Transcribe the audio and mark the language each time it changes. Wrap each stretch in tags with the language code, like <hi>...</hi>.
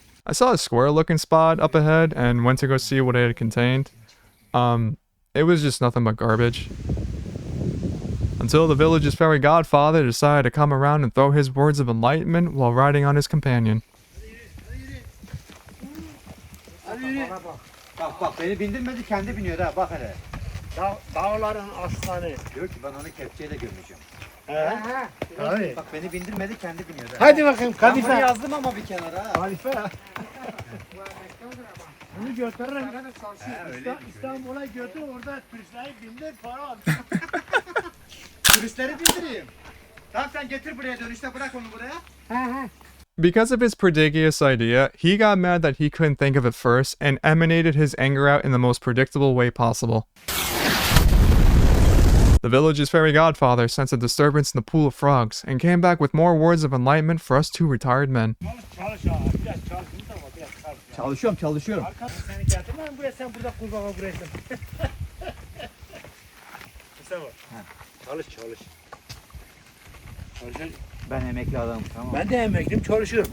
<en>I saw a square looking spot up ahead and went to go see what it had contained. It was just nothing but garbage. Until the village's fairy godfather decided to come around and throw his words of enlightenment while riding on his companion.</en> <tr>Bak beni bindirmedi kendi biniyor ha bak hele. Dağların aslanı. Diyor ki ben onu kepçeyle gömeceğim. Tabii. Bak beni bindirmedi kendi biniyor ha. Hadi bakayım Ben bunu kadife. yazdım ama bir kenara ha. Kadife. Bunu götürürüm. İstanbul'a götür orada turistleri bindir para al. Turistleri bindireyim. Tamam sen getir buraya dönüşte bırak onu buraya.</tr> <en>Because of his prodigious idea, he got mad that he couldn't think of it first and emanated his anger out in the most predictable way possible. The village's fairy godfather sensed a disturbance in the pool of frogs and came back with more words of enlightenment for us two retired men.</en> <tr>Çalış abi. Biraz çalış. Biraz çalış. Çalışıyorum. Seni getirmem buraya sen burada kurbağa buraya. Mustafa. Çalış. Ben emekli adamım tamam. Ben de emekliyim çalışıyorum.</tr>